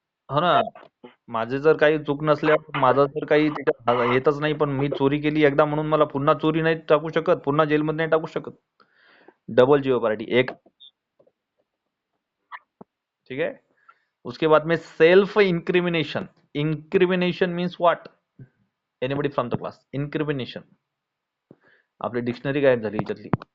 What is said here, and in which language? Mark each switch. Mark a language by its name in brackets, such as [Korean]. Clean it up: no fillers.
[Marathi] हो ना, माझे जर काही चूक नसल्यावर माझं जर काही त्याच्यात येतच नाही, पण मी चोरी केली एकदा म्हणून मला पुन्हा चोरी नाही टाकू शकत, पुन्हा जेलमध्ये नाही टाकू शकत. डबल जिओ पार्टी एक. [Hindi] ठीक है. उसके बाद में self incrimination. [English] Incrimination means what? Anybody from the class? [Marathi] Incrimination, आपली डिक्शनरी गायब झाली याच्यातली.